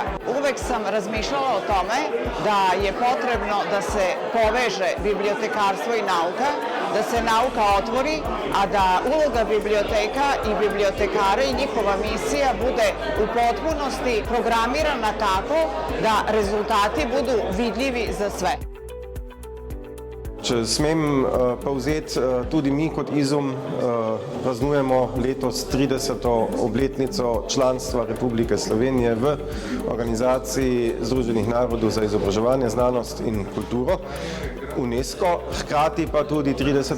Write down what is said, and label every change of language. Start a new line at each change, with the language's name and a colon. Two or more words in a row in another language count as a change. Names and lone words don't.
Serbian: Uvek sam razmišljala o tome da je potrebno da se poveže bibliotekarstvo i nauka, da se nauka otvori, a da uloga biblioteka i bibliotekara i njihova misija bude u potpunosti programirana tako da rezultati budu vidljivi za sve.
Slovenian: Če smem povzeti, tudi mi kot Izum praznujemo letos 30. obletnico članstva Republike Slovenije v Organizaciji Združenih narodov za izobraževanje, znanost in kulturo, UNESCO, hkrati pa tudi 30.